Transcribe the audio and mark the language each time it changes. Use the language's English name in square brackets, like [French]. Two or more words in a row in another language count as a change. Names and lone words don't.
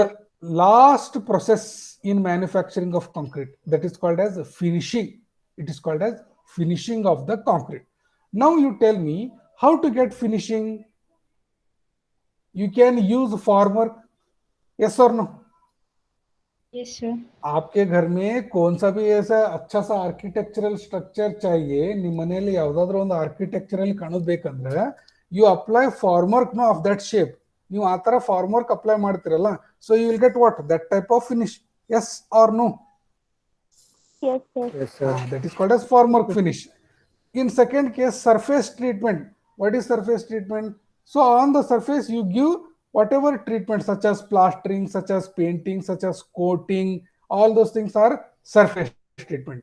[English] The last process in manufacturing of concrete, that is called as finishing. It is called as finishing of the concrete. Now you tell me how to get finishing. You can use formwork, yes or no? Yes, sir. [Hindi] आपके घर में कौन सा भी ऐसा अच्छा सा [English] architectural structure [Hindi] चाहिए, [Kannada] ನಿಮ್ಮ ಮನೆಯಲ್ಲಿ ಯಾವ್ದಾದ್ರು ಒಂದು ಆರ್ಕಿಟೆಕ್ಚರಲ್ ಕಾಣೋದು ಬೇಕಂದ್ರೆ [English] you apply formwork no of that shape. [Kannada] ನೀವು ಆ ತರ ಫಾರ್ಮರ್ಕ್ ಅಪ್ಲೈ ಮಾಡ್ತಿರಲ್ಲ, [English] so you will get what? that type of finish. yes or no? Yes, sir. Yes, sir. That is called as formwork finish. In second case, surface treatment. What is surface treatment? So on the surface you give whatever treatment, such as plastering, such as painting, such as coating, all those things are surface treatment.